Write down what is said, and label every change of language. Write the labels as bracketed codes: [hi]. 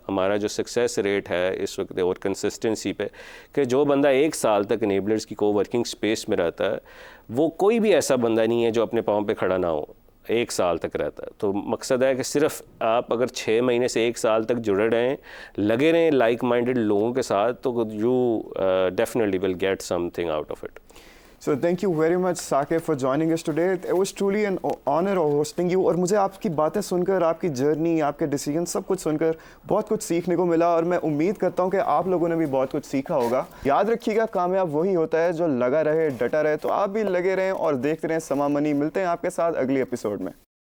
[ur] ہمارا جو success rate ہے اس وقت اور کنسسٹنسی پہ کہ جو بندہ 1 سال تک انیبلرز کی کو ورکنگ اسپیس میں رہتا ہے وہ کوئی بھی ایسا بندہ نہیں ہے جو اپنے پاؤں پہ کھڑا نہ ہو, 1 سال تک رہتا ہے. تو مقصد ہے کہ صرف آپ اگر 6 مہینے سے 1 سال تک جڑے رہیں, لگے رہیں لائک مائنڈڈ لوگوں کے ساتھ, تو you definitely will get some thing out of it. [en] So thank you very much Saqib for joining us today. [ur] It was truly an honor hosting you. اور مجھے آپ کی باتیں سن کر, آپ کی جرنی, آپ کے ڈیسیجن سب کچھ سن کر بہت کچھ سیکھنے کو ملا, اور میں امید کرتا ہوں کہ آپ لوگوں نے بھی بہت کچھ سیکھا ہوگا. یاد رکھیے گا کامیاب وہی ہوتا ہے جو لگا رہے, ڈٹا رہے. تو آپ بھی لگے رہیں اور دیکھتے رہیں سما منی. ملتے ہیں آپ کے ساتھ اگلی ایپیسوڈ میں.